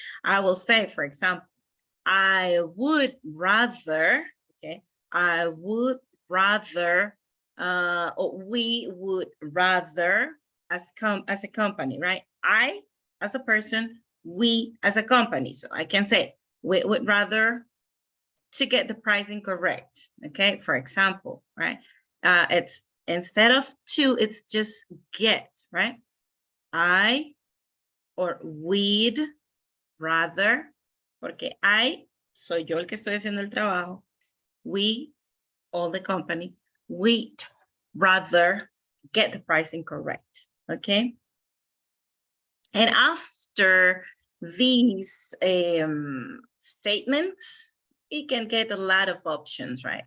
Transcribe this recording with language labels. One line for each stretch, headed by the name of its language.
English: I will say, for example, I would rather, okay, I would rather, or we would rather as a company, right? I as a person, we as a company. So I can say we would rather to get the pricing correct, okay? For example, right? It's instead of to, it's just get, right? I or we'd rather,
Spanish: porque I soy yo el que estoy haciendo el trabajo.
English: We, all the company, we'd rather get the pricing correct, okay? And after these statements, you can get a lot of options, right?